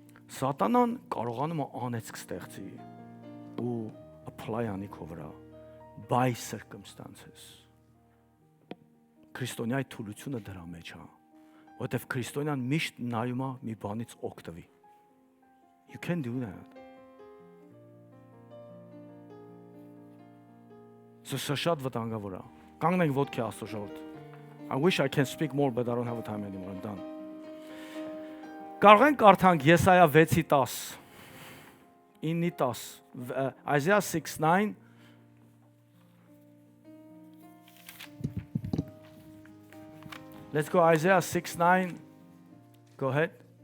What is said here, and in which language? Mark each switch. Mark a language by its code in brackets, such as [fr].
[hy] Սատանան կարողանում է անեցք ստեղծի ու apply անի քո վրա [en] by circumstances. [hy] Քրիստոնյայի թուլությունը դրա մեջ է, որովհետև քրիստոնյան միշտ նայում է մի բանից օգտվի։ [en] You can do that. So [hy] սա շատ վտանգավոր է։ Կանգնենք ոտքի Աստծո ժողովուրդ։ [en] I wish I can speak more, but I don't have time anymore. I'm done. [hy] Կարող ենք կարդանք Եսայա 6:10, 9:10, Isaiah 6:9. [en] Let's go Isaiah 6:9. Go ahead.